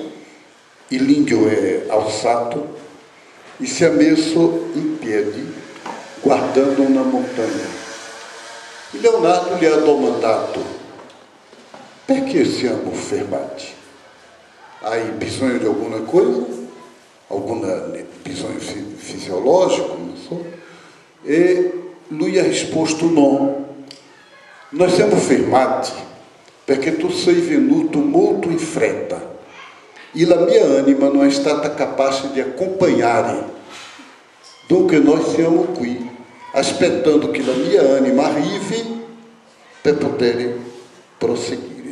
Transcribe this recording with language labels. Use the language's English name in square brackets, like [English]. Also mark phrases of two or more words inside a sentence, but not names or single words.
[Italian] L'indio è alzato e si è messo in piedi guardando una montagna. E Leonardo gli ha domandato: perché siamo fermati? Hai bisogno di alguma coisa? [Portuguese] Algum bisogno fisiológico? Não so. [Italian] E lui ha risposto: no. Nós siamo fermati perché tu sei venuto molto in fretta e la mia anima non è stata capace di accompagnare. Dunque noi siamo qui aspettando che la mia anima arrivi per poter proseguire.